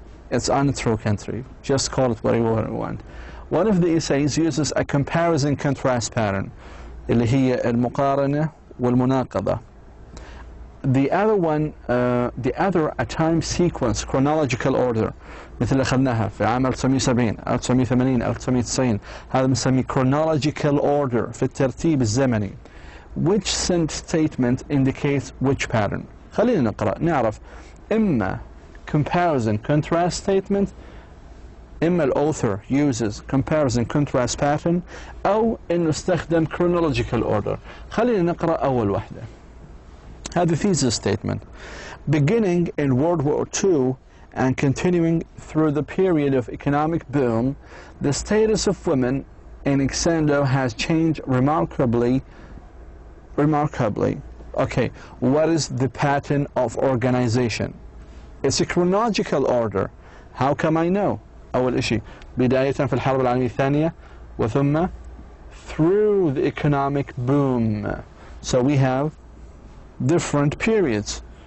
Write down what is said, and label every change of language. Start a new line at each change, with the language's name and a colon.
English: It's untrue country. Just call it whatever you want. One of the essays uses a comparison contrast pattern,
Arabic: اللي هي المقارنة والمناقضة.
English: The other one, a time sequence, chronological order,
Arabic: مثل اللي أخذناها في عام 1970 1980 1990. هذا بنسميه chronological order في الترتيب الزمني.
English: Which statement indicates which pattern?
Arabic: خلينا نقرأ نعرف إما
English: comparison contrast statement، إما الauthor uses comparison contrast pattern،
Arabic: أو إنه استخدم
English: chronological order.
Arabic: خلينا نقرأ أول واحدة. هذا
English: thesis statement. Beginning in World War II and continuing through the period of economic boom, the status of women in Xando has changed remarkably. Okay, what is the pattern of organization? It's a chronological order. How come I know?
Arabic: أول إشي بداية في الحرب العالمية الثانية وثم
English: through the economic boom. So we have different periods.